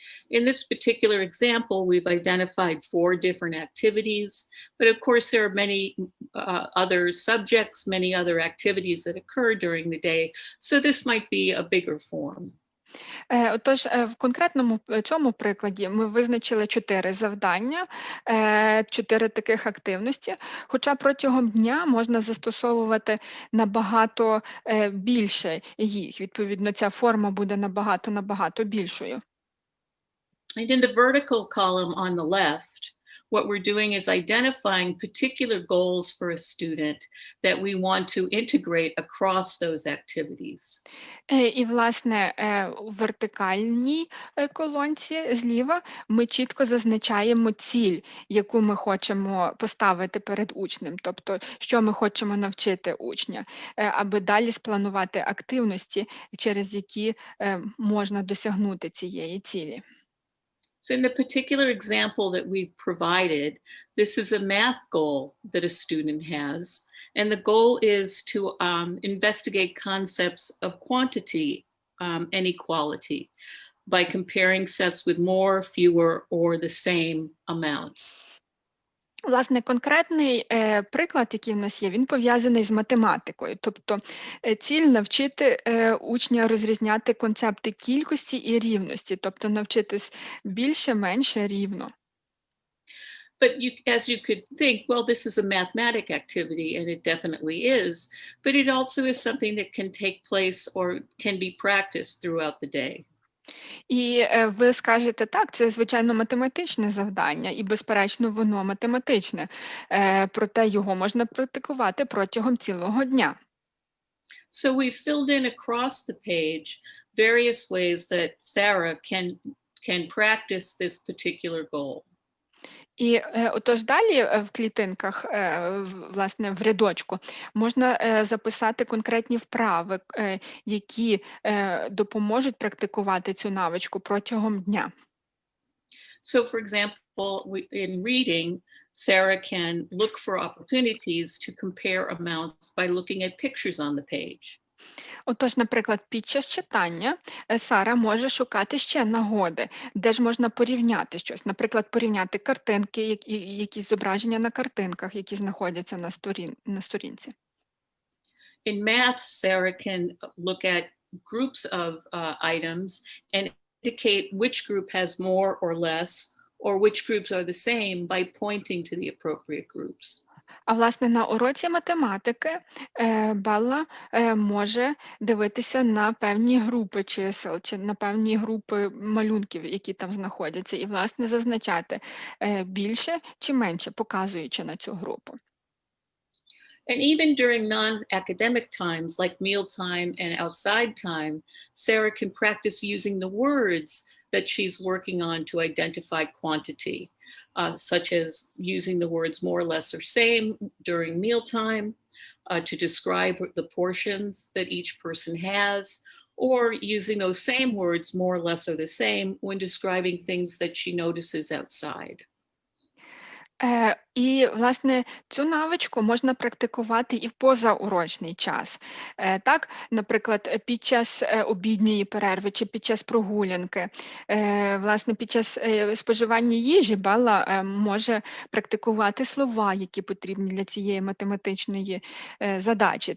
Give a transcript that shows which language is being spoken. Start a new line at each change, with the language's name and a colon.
English: In this particular example, we've identified 4 different activities, but of course there are many other subjects, many other activities that occur during the day, so this might be a bigger form.
Ukrainian: Отож, в конкретному цьому прикладі ми визначили 4 завдання, 4 таких активності, хоча протягом дня можна застосовувати набагато більше їх. Відповідно, ця форма буде набагато більшою.
English: And in the vertical column on the left, what we're doing is identifying particular goals for a student that we want to integrate across those activities.
Ukrainian: І, власне, у вертикальній колонці зліва ми чітко зазначаємо ціль, яку ми хочемо поставити перед учнем, тобто, що ми хочемо навчити учня, аби далі спланувати активності, через які можна досягнути цієї цілі.
English: So in the particular example that we've provided, this is a math goal that a student has, and the goal is to investigate concepts of quantity and equality by comparing sets with more, fewer, or the same amounts.
Ukrainian: Власне, конкретний приклад, який в нас є, він пов'язаний з математикою. Тобто ціль навчити учня розрізняти концепти кількості і рівності, тобто навчитись більше, менше, рівно.
English: But as you could think, well, this is a mathematic activity, and it definitely is, but it also is something that can take place or can be practiced throughout the day.
Ukrainian: І ви скажете, так, це, звичайно, математичне завдання, і, безперечно, воно математичне, проте його можна практикувати протягом цілого дня.
English: So we filled in across the page various ways that Sarah can practice this particular goal.
Ukrainian: І отож далі в клітинках, власне, в рядочку, можна записати конкретні вправи, які допоможуть практикувати цю навичку протягом дня.
English: So, for example, in reading, Sarah can look for opportunities to compare amounts by looking at pictures on the page.
Ukrainian: Отож, наприклад, під час читання Сара може шукати ще нагоди, де ж можна порівняти щось. Наприклад, порівняти картинки, якісь зображення на картинках, які знаходяться на сторінці.
English: In math, Sarah can look at groups of items and indicate which group has more or less, or which groups are the same by pointing to the appropriate groups.
Ukrainian: А власне на уроці математики Белла може дивитися на певні групи чисел чи на певні групи малюнків, які там знаходяться, і власне зазначати більше чи менше, показуючи на цю групу.
English: And even during non-academic times like mealtime and outside time, Sarah can practice using the words that she's working on to identify quantity, such as using the words more, less, or same during mealtime to describe the portions that each person has, or using those same words, more, less, or the same, when describing things that she notices outside.
Ukrainian: І, власне, цю навичку можна практикувати і в позаурочний час. Так, наприклад, під час обідньої перерви чи під час прогулянки. Власне, під час споживання їжі Белла може практикувати слова, які потрібні для цієї математичної задачі.